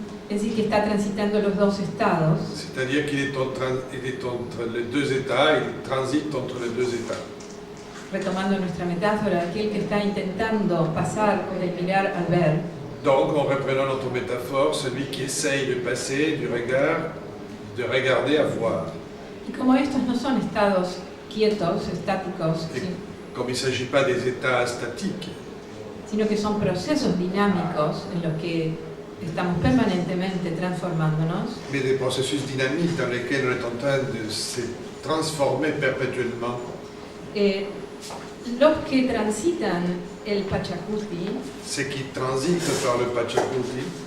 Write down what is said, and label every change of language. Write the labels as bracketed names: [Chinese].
[Spanish] es decir, que está transitando los dos estados, [French] c'est-à-dire qu'il est, il est entre les deux États, il transite entre les deux États. [Spanish] retomando nuestra metáfora, aquel que está intentando pasar del mirar al ver, [French] Donc, en reprenant notre métaphore, celui qui essaye de passer du regard, de regarder à voir. [Spanish] y como estos no son estados quietos, estáticos, [French] Et comme il ne s'agit pas des états statiques, [Spanish] sino que son procesos dinámicos en los que estamos permanentemente transformándonos, [French] mais des processus dynamiques dans lesquels on est en train de se transformer perpétuellement. [Spanish] los que transitan el Pachacuti [French] Ce qui transite par le Pachacuti,